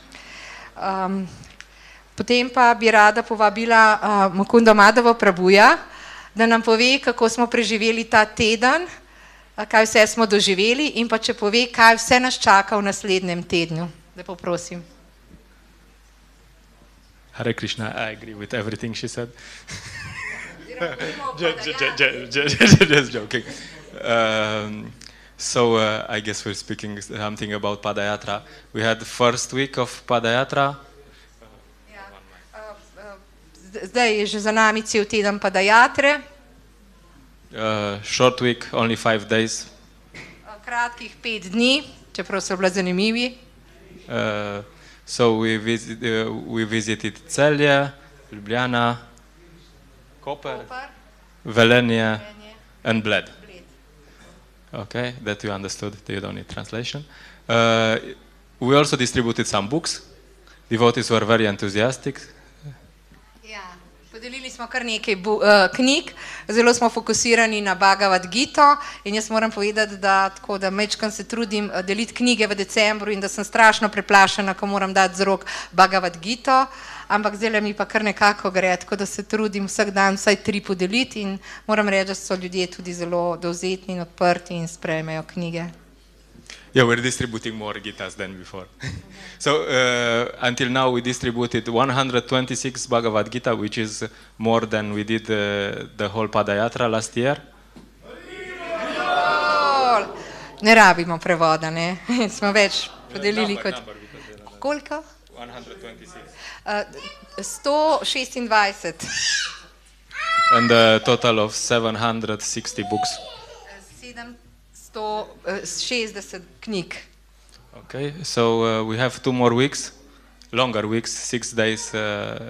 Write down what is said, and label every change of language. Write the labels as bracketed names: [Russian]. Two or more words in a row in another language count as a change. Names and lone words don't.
[Slovenian] Potem pa bi rada povabila Mukunda Madhava Prabhuja, da nam pove, kako smo preživeli ta teden, kaj vse smo doživeli in pa če pove, kaj vse nas čaka v naslednjem tednu. Lepo prosim. [Sanskrit] Hare Krishna, [English] I agree with everything she said. Just joking. So I guess we're speaking something about Padayatra. We had the first week of Padayatra. [Slovenian] Zdaj je že za nami cel teden Padayatre. [English] Short week, only 5 days. [Slovenian] Kratkih 5 dni, čeprav so bili zanimivi. [English] So we visited Celje, Ljubljana, Koper, Velenje, and Bled. Okay, that you understood, you don't need translation. We also distributed some books. Devotees were very enthusiastic. [Slovenian] Podelili smo kar nekaj knjig, zelo smo fokusirani na Bhagavad Gito in jaz moram povedati, da tako da mečkam se trudim deliti knjige v decembru in da sem strašno preplašena, ko moram dati z rok Bhagavad Gito, ampak zdaj mi pa kar nekako gre, tako da se trudim vsak dan vsaj 3 podeliti in moram reči, da so ljudje tudi zelo dovzetni in odprti in sprejmejo knjige. [English] Yeah, we're distributing more Gitas than before. So until now we distributed 126 Bhagavad Gita, which is more than we did the whole Padayatra last year. [Slovenian] Ne rabimo prevoda, ne? Smo več podelili kot... Koliko? 126. [English] And a total of 760 books. [Slovenian] 160 knjig. [English] Okay, so we have 2 more weeks, longer weeks, 6 days